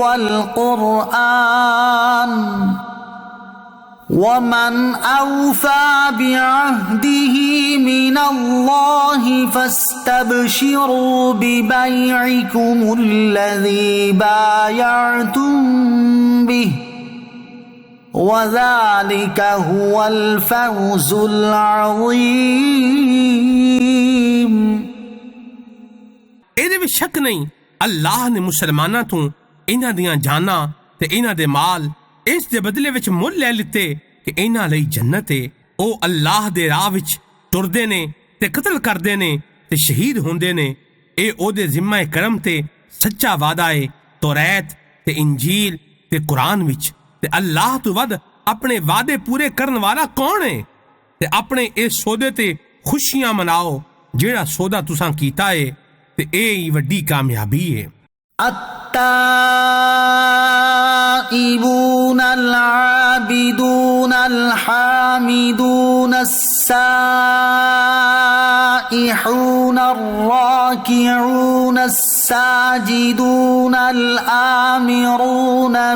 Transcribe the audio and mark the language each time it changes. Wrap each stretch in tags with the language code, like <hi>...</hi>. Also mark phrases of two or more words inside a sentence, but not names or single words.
<ar>والقرآن ومن أوفى بعهده من الله فاستبشروا ببيعكم الذي بايعتم به وذلك هو الفوز العظيم.</ar> <pa>ਇਹਦੇ ਵਿੱਚ ਸ਼ੱਕ ਨਹੀਂ, ਅੱਲਾਹ ਨੇ ਮੁਸਲਮਾਨਾਂ ਤੋਂ ਇਹਨਾਂ ਦੀਆਂ ਜਾਨਾਂ ਤੇ ਇਹਨਾਂ ਦੇ ਮਾਲ ਇਸ ਦੇ ਬਦਲੇ ਵਿੱਚ ਮੁੱਲ ਲੈ ਲਿੱਤੇ ਕਿ ਇਹਨਾਂ ਲਈ ਜੰਨਤ ਹੈ। ਉਹ ਅੱਲਾਹ ਦੇ ਰਾਹ ਵਿੱਚ ਤੁਰਦੇ ਨੇ ਤੇ ਕਤਲ ਕਰਦੇ ਨੇ ਤੇ ਸ਼ਹੀਦ ਹੁੰਦੇ ਨੇ। ਇਹ ਉਹਦੇ ਜ਼ਿੰਮਾ ਕਰਮ ਤੇ ਸੱਚਾ ਵਾਅਦਾ ਹੈ ਤੌਰਾਤ ਤੇ ਇੰਜੀਲ ਤੇ ਕੁਰਾਨ ਵਿੱਚ। ਤੇ ਅੱਲਾਹ ਤੋਂ ਵੱਧ ਆਪਣੇ ਵਾਅਦੇ ਪੂਰੇ ਕਰਨ ਵਾਲਾ ਕੌਣ ਹੈ? ਤੇ ਆਪਣੇ ਇਸ ਸੌਦੇ ਤੇ ਖੁਸ਼ੀਆਂ ਮਨਾਓ ਜਿਹੜਾ ਸੌਦਾ ਤੁਸਾਂ ਕੀਤਾ ਹੈ, ਤੇ ਇਹ ਹੀ ਵੱਡੀ ਕਾਮਯਾਬੀ ਹੈ।</pa> <ar>التائبون العابدون الحامدون السائحون الراكعون الساجدون الآمرون</ar>